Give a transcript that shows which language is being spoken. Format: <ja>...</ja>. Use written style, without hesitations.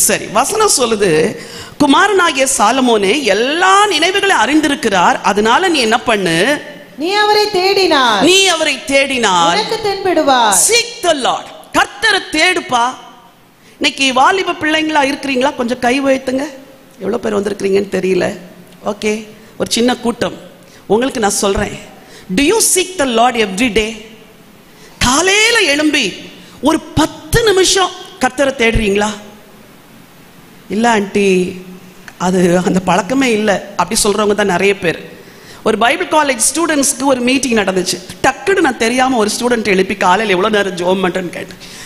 <ta>சரி, வசனம் சொல்லுது, குமாரனாகிய சாலமோனே எல்லா நினைவுகளை அறிந்திருக்கிறார், அதனால நீ என்ன பண்ணு? நீ அவரை தேடினார் உனக்கு தென்படுவார்.</ta> <en>Seek the Lord.</en> <ta>கர்த்தரை தேடுப்பா. இன்னைக்கு வாலிப பிள்ளைங்களா இருக்கிறீங்களா? கொஞ்சம் கை உயர்த்துங்க. எவ்வளவு பேர் வந்திருக்கிறீங்கன்னு தெரியல. ஓகே, ஒரு சின்ன கூட்டம். உங்களுக்கு நான் சொல்றேன்,</ta> <en>do you seek the Lord every day?</en> <ta>காலையில எழும்பி ஒரு 10 நிமிஷம் கர்த்தரை தேடுறீங்களா? இல்ல ஆண்டி, அது அந்த பழக்கமே இல்லை அப்படி சொல்றவங்க தான் நிறைய பேர். ஒரு பைபிள் காலேஜ் ஸ்டூடெண்ட்ஸ்க்கு ஒரு மீட்டிங் நடந்துச்சு. டக்குன்னு நான் தெரியாம ஒரு ஸ்டூடெண்ட் எழுப்பி காலையில் எவ்வளோ நேரம் ஜோம் பண்ணுறேன்னு கேட்டேன்.</ta>